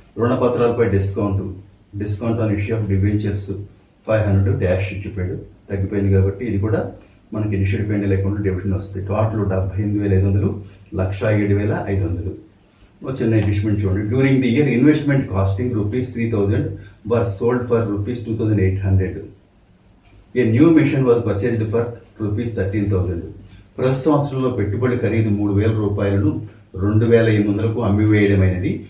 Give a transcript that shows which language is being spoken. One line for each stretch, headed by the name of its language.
Telugu: రుణపత్రాలపై discount on issue of debentures 500 dash చెప్పాడు, తగ్గిపోయింది కాబట్టి ఇది కూడా మనకి ఇనిషియల్ P&L అకౌంట్ డెబిషన్ వస్తుంది. టోటల్ 78,500 1,07,500. చిన్న అడ్జస్ట్మెంట్ చూడండి. During the year investment casting ₹3,000
English: were sold for ₹2,800. A new machine was purchased for ₹13,000.
Telugu: ప్రస్తుత సంవత్సరంలో పెట్టుబడి ఖరీదు ₹3,000 2,800 అమ్మివేయడమైనది.